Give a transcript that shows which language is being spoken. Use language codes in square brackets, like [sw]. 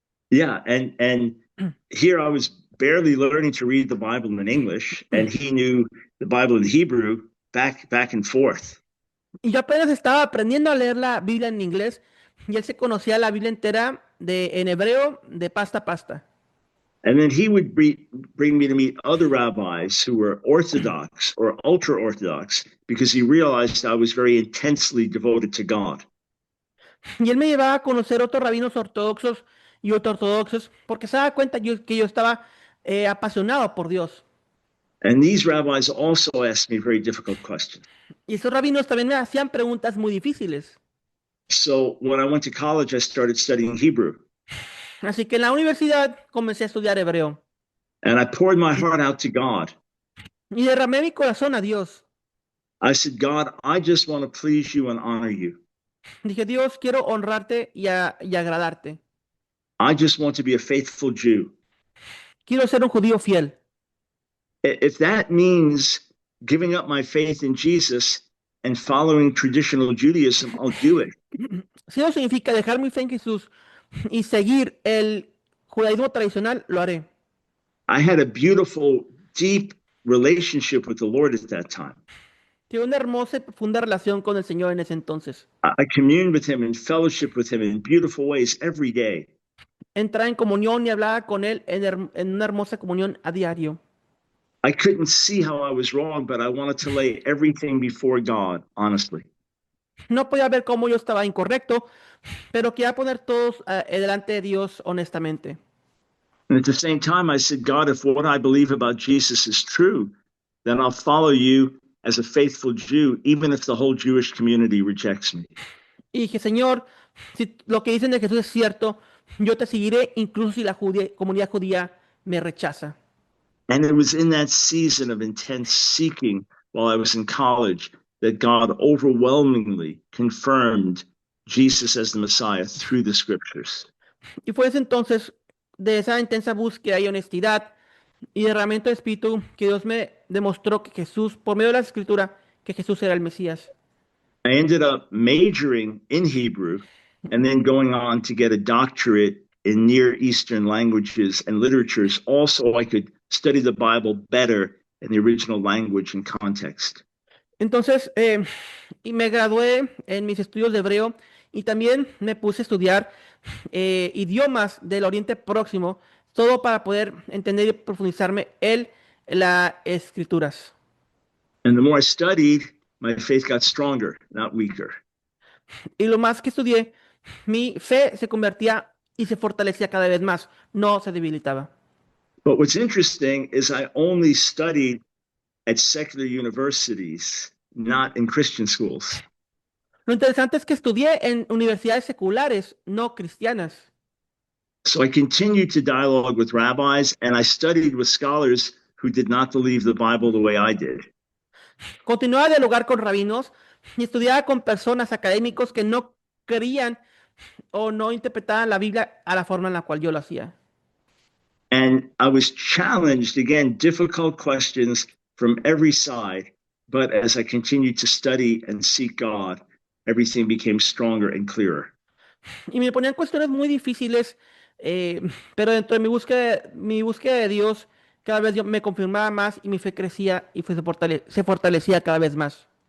[en] Yeah, and here I was barely learning to read the Bible in English, and he knew the Bible in Hebrew back and forth. [es] Y yo apenas estaba aprendiendo a leer la Biblia en inglés, y él se conocía la Biblia entera en hebreo de pasta a pasta. [en] And then he would bring me to meet other rabbis who were Orthodox or ultra-Orthodox because he realized I was very intensely devoted to God. [es] Y él me llevaba a conocer otros rabinos ortodoxos y ultraortodoxos porque se daba cuenta que yo estaba apasionado por Dios. [en] And these rabbis also asked me very difficult questions. [es] Y esos rabinos también me hacían preguntas muy difíciles. [en] So when I went to college, I started studying Hebrew. [es] Así que en la universidad comencé a estudiar hebreo. [en] And I poured my heart out to God. [es] Y derramé mi corazón a Dios. [en] I said, God, I just want to please you and honor you. [es] Dije, Dios, quiero honrarte y agradarte. [en] I just want to be a faithful Jew. [es] Quiero ser un judío fiel. [en] If that means giving up my faith in Jesus and following traditional Judaism, I'll do it. [es] Si eso significa dejar mi fe en Jesús y seguir el judaísmo tradicional, lo haré. [en] I had a beautiful, deep relationship with the Lord at that time. [es] Tuve una hermosa y profunda relación con el Señor en ese entonces. [en] I communed with him and fellowship with him in beautiful ways every day. [es] Entraba en comunión y hablaba con él en una hermosa comunión a diario. [en] I couldn't see how I was wrong, but I wanted to lay everything before God, honestly. [es] No podía ver cómo yo estaba incorrecto, pero quería poner todos delante de Dios honestamente. [en] And at the same time, I said, God, if what I believe about Jesus is true, then I'll follow you as a faithful Jew, even if the whole Jewish community rejects me. [es] Y dije, Señor, si lo que dicen de Jesús es cierto, yo te seguiré incluso si la comunidad judía me rechaza. [en] And it was in that season of intense seeking while I was in college that God overwhelmingly confirmed Jesus as the Messiah through the scriptures. [es] Y fue ese entonces, de esa intensa búsqueda y honestidad y derramamiento de espíritu, que Dios me demostró que Jesús, por medio de la escritura, que Jesús era el Mesías. [en] I ended up majoring in Hebrew and then going on to get a doctorate in Near Eastern languages and literatures, also I could study the Bible better in the original language and context. [es] Entonces, y me gradué en mis estudios de hebreo y también me puse a estudiar idiomas del Oriente Próximo, todo para poder entender y profundizarme en las escrituras. [en] And the more I studied, my faith got stronger, not weaker. [es] Y lo más que estudié, mi fe se convertía y se fortalecía cada vez más, no se debilitaba. [en] But what's interesting is I only studied at secular universities, not in Christian schools. [es] Lo interesante es que estudié en universidades seculares, no cristianas. [en] So I continued to dialogue with rabbis and I studied with scholars who did not believe the Bible the way I did. [es] Continuaba a dialogar con rabinos y estudiaba con personas académicos que no creían o no interpretaban la Biblia a la forma en la cual yo lo hacía. [en] And I was challenged, again, difficult questions from every side. But as I continued to study and seek God, everything became stronger and clearer. [es] Y me ponían cuestiones muy difíciles, pero dentro de mi búsqueda de Dios, cada vez yo me confirmaba más y mi fe crecía y se fortalecía cada vez más.